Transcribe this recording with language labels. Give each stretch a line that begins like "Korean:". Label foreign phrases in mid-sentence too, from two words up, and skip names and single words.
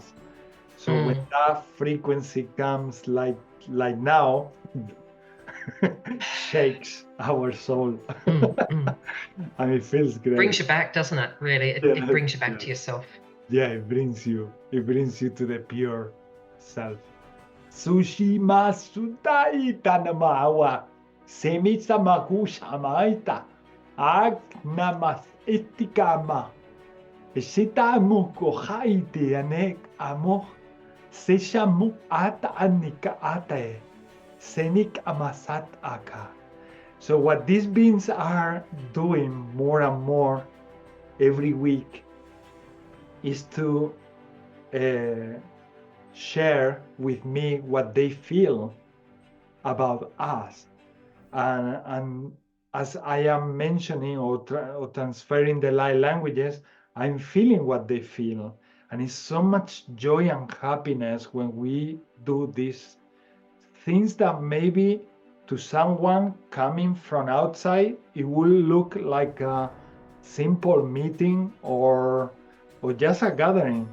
English: So when that frequency comes like now, shakes our soul. And it feels great. Brings you back, doesn't it? Really, it brings you back to yourself. Yeah, it brings you to the pure self. Sushi masutai tanamawa semisa makushamaita agnamas etikama sita muko haite anek amo seshamu ata anika ate senik amasat aka. So what these beings are doing more and more every week is to share with me what they feel about us, and as I am mentioning or transferring the light languages, I'm feeling what they feel, and it's so much joy and happiness when we do these things that maybe to someone coming from outside it will look like a simple meeting or just a gathering.